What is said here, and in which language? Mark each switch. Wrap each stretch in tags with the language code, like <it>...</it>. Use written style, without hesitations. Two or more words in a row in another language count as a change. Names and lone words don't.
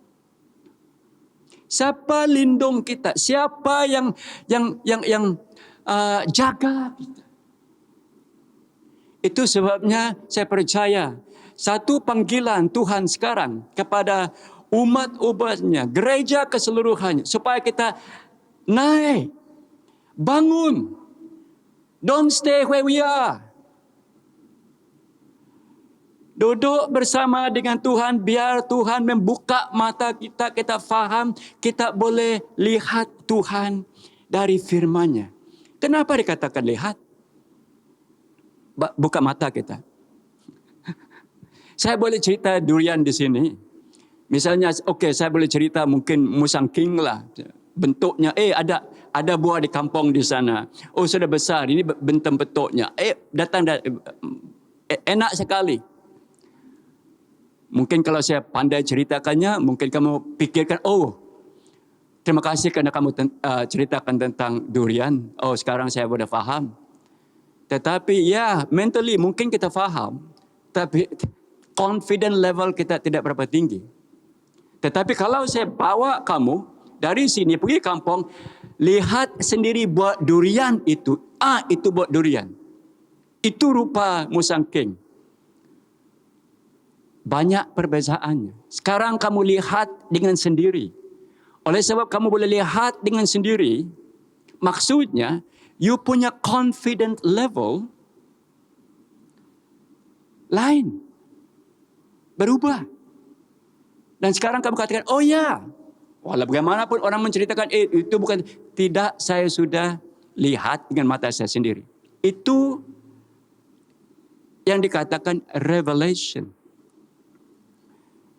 <ms>Siapa lindung kita? Siapa yang jaga kita? Itu sebabnya saya percaya satu panggilan Tuhan sekarang kepada umat-umatnya, gereja keseluruhannya, supaya kita naik, bangun.</ms> <en>Don't stay where we are.</en> <ms>Duduk bersama dengan Tuhan, biar Tuhan membuka mata kita, kita faham, kita boleh lihat Tuhan dari firman-Nya. Kenapa dikatakan lihat? Buka mata kita. Saya boleh cerita durian di sini. Misalnya, saya boleh cerita mungkin musang king lah. Bentuknya, ada buah di kampung di sana. Oh, sudah besar, ini bentuknya. Datang, enak sekali. Mungkin kalau saya pandai ceritakannya, mungkin kamu pikirkan, oh, terima kasih kerana kamu ceritakan tentang durian. Oh, sekarang saya sudah faham. Tetapi mentally mungkin kita faham. Tapi</ms> <en>confident level</en> <ms>kita tidak berapa tinggi. Tetapi kalau saya bawa kamu dari sini pergi kampung, lihat sendiri buah durian itu. Itu buah durian. Itu rupa musang king. Banyak perbezaannya. Sekarang kamu lihat dengan sendiri. Oleh sebab kamu boleh lihat dengan sendiri, maksudnya, you punya</ms> <en>confident level</en> <ms>lain. Berubah. Dan sekarang kamu katakan, oh ya, walau bagaimanapun orang menceritakan, itu bukan, tidak, saya sudah lihat dengan mata saya sendiri. Itu yang dikatakan revelation.</ms>